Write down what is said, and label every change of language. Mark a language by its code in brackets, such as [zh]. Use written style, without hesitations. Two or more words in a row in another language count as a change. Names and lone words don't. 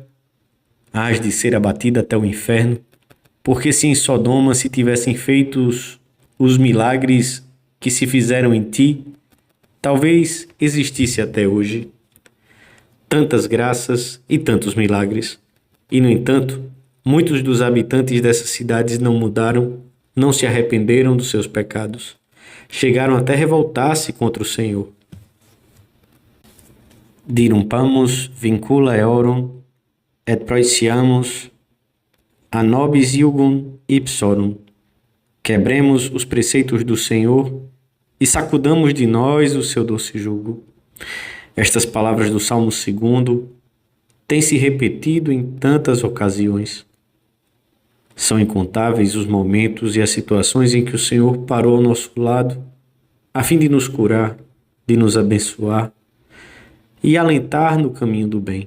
[pt] Hás de ser abatida até o inferno, porque se em Sodoma se tivessem feitos os milagres que se fizeram em ti, talvez existisse até hoje tantas graças e tantos milagres. E, no entanto, muitos dos habitantes dessas cidades não mudaram, não se arrependeram dos seus pecados. Chegaram até revoltar-se contra o Senhor. [la] Dirumpamus vincula eorum et proiciamus a nobis iugum ipsorum. [pt] Quebremos os preceitos do Senhor e sacudamos de nós o seu doce jugo. Estas palavras do Salmo 2 têm se repetido em tantas ocasiões. São incontáveis os momentos e as situações em que o Senhor parou ao nosso lado, a fim de nos curar, de nos abençoar e alentar no caminho do bem.